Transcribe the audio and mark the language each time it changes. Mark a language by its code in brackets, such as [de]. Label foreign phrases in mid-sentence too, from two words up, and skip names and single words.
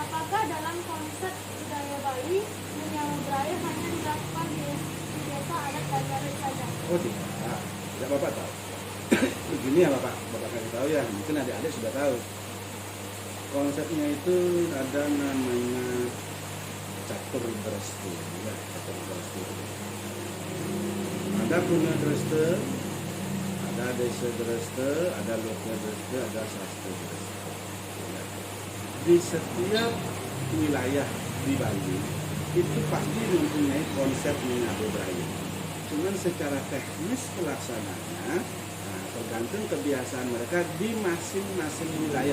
[id] Apakah dalam konsep budaya Bali menyambut raya hanya dilakukan di desa adat Banjaran saja? Oh tidak, tidak Bapak tahu. Begini ya Bapak kasih tahu ya, mungkin adik-adik sudah tahu. Konsepnya itu ada namanya catur dreste, ya, catur dreste. Ada punya dreste, ada desa dreste, ada lokal dreste, ada sastra dreste. Ya. Di setiap wilayah di Bali itu pasti mempunyai konsep menyambut raya. Cuman secara teknis pelaksanaannya tergantung kebiasaan mereka di masing-masing wilayah.